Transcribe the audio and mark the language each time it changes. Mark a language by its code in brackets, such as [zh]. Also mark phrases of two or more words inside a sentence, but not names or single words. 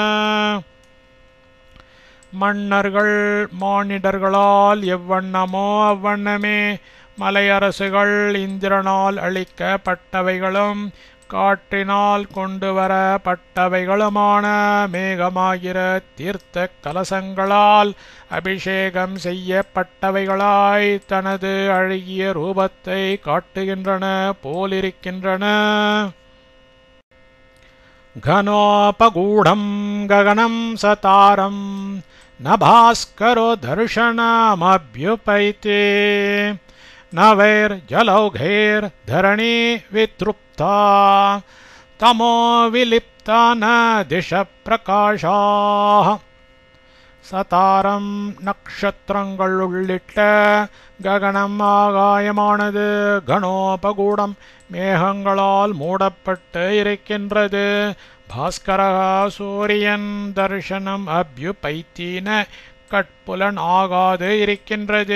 [ta] மன்னர்கள் மானிடர்களால் எவ்வண்ணமோ அவ்வண்ணமே மலையரசுகள் இந்திரனால் அளிக்கப்பட்டவைகளும் காற்றினால் கொண்டு வரப்பட்டவைகளுமான மேகமாகிற தீர்த்த கலசங்களால் அபிஷேகம் செய்யப்பட்டவைகளாய் தனது அழகிய ரூபத்தை காட்டுகின்றன போலிருக்கின்றன. [sa] घनोपगूढं गगनं सतारं न भास्करो दर्शनमभ्युपैते नवैर्जलौघैर्धरणी वितृप्ता तमो विलिप्ता न दिशप्रकाशाः. [ta] சதாரம் நக்ஷத்திரங்கள் உள்ளிட்ட ககனம் ஆகாயமானது கணோபகூடம் மேகங்களால் மூடப்பட்டு இருக்கின்றது. பாஸ்கரா சூரியன் [sa] दर्शनं अभ्युपैति न [ta] கட்புலன் ஆகாது இருக்கின்றது.